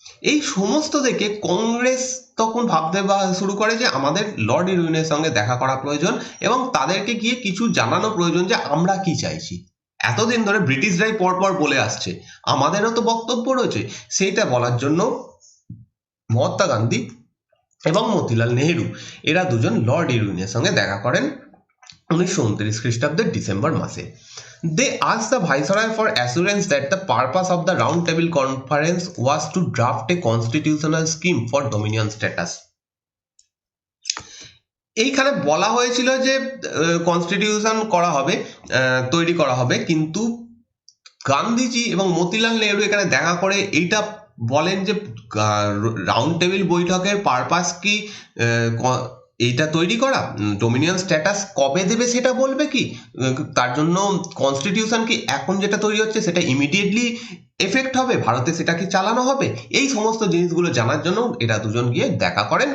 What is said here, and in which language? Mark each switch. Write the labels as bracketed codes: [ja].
[bn] এই সমস্ত দেখে কংগ্রেস তখন ভাবতে শুরু করে যে আমাদের লর্ড ইরউইনের সঙ্গে দেখা করা প্রয়োজন, এবং তাদেরকে গিয়ে কিছু জানানো প্রয়োজন যে আমরা কি চাইছি। এতদিন ধরে ব্রিটিশরাই পরপর বলে আসছে, আমাদেরও তো বক্তব্য রয়েছে। সেইটা বলার জন্য মহাত্মা গান্ধী এবং মতিলাল নেহেরু এরা দুজন লর্ড ইরউইনের সঙ্গে দেখা করেন 1929 খ্রিস্টাব্দের ডিসেম্বর মাসে। [en] They asked the Viceroy for assurance that the purpose of the Round Table Conference was to draft a constitutional scheme for dominion status. [bn] এইখানে বলা হয়েছিল যে কনস্টিটিউশন করা হবে, তৈরি করা হবে, কিন্তু গান্ধীজি এবং মতিলাল নেহরু এখানে দেখা করে এইটা বলেন যে রাউন্ড টেবিল বৈঠকের পারপাস কি এইটা তৈরি করা, ডোমিনিয়ন স্ট্যাটাস কবে দেবে সেটা বলবে কি, তার জন্য কনস্টিটিউশন কি এখন যেটা তৈরি হচ্ছে সেটা ইমিডিয়েটলি এফেক্ট হবে, ভারতে সেটা কি চালানো হবে, এই সমস্ত জিনিসগুলো জানার জন্য এরা দুজন গিয়ে দেখা করেন।